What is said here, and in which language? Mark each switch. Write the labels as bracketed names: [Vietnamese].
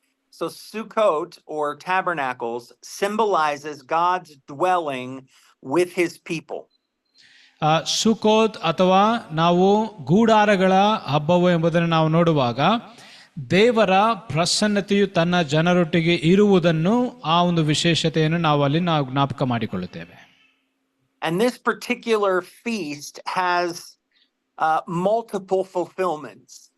[English] So Sukkot or tabernacles symbolizes God's dwelling with his people. [Kannada] ಸುಕೋತ್ ಅಥವಾ ನಾವು ಗೂಡಾರಗಳ ಹಬ್ಬವು ಎಂಬುದನ್ನು ನಾವು ನೋಡುವಾಗ ದೇವರ ಪ್ರಸನ್ನತೆಯು ತನ್ನ ಜನರೊಟ್ಟಿಗೆ ಇರುವುದನ್ನು ಆ ಒಂದು ವಿಶೇಷತೆಯನ್ನು ನಾವು ಜ್ಞಾಪಕ ಮಾಡಿಕೊಳ್ಳುತ್ತೇವೆ. [English] And this particular feast has multiple fulfillments.